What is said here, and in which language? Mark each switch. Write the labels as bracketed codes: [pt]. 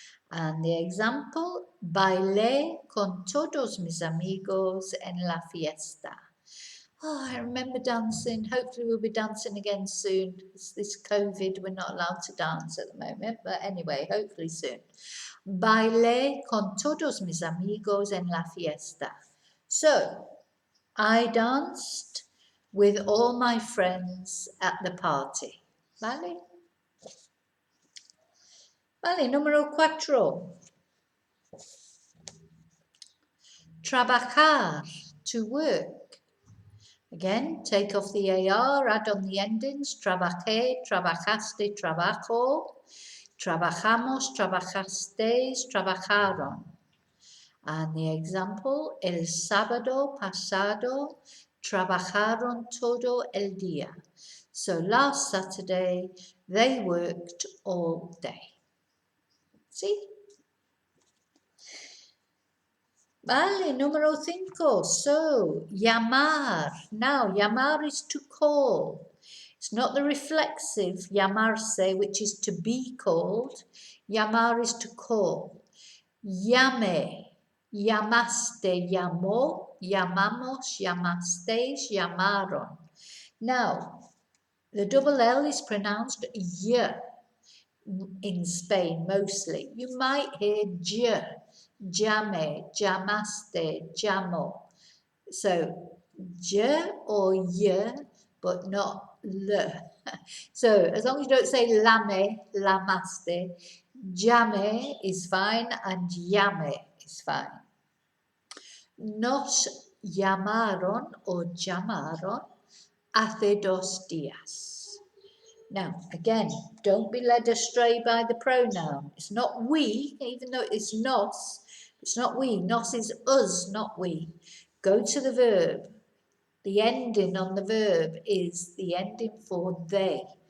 [en] And the example, [es] bailé con todos mis amigos en la fiesta. [en] Oh, I remember dancing. Hopefully we'll be dancing again soon. It's this COVID, we're not allowed to dance at the moment. But anyway, hopefully soon. [es] Bailé con todos mis amigos en la fiesta. [en] So, I danced with all my friends at the party. Vale? [es] Vale, número 4. [en] Trabajar, to work. Again, take off the AR, add on the endings. [es] Trabajé, trabajaste, trabajo. Trabajamos, trabajasteis, trabajaron. [en] And the example, [es] el sábado pasado trabajaron todo el día. [en] So last Saturday, they worked all day. See? [es] Vale, número 5. So, llamar. [en] Now, llamar is to call. It's not the reflexive llamarse, which is to be called. Llamar is to call. [es] Llame, llamaste, llamó, llamamos, llamasteis, llamaron. [en] Now, the double L is pronounced y in Spain mostly. You might hear j. [es] Llame, llamaste, llamo. [en] So, j or y, but not l. So, as long as you don't say lame, lamaste, llame is fine and llame is fine. [es] Nos llamaron o llamaron hace 2 días. [en] Now, again, don't be led astray by the pronoun. It's not we, even though it's nos. It's not we. Nos is us, not we. Go to the verb. The ending on the verb is the ending for they.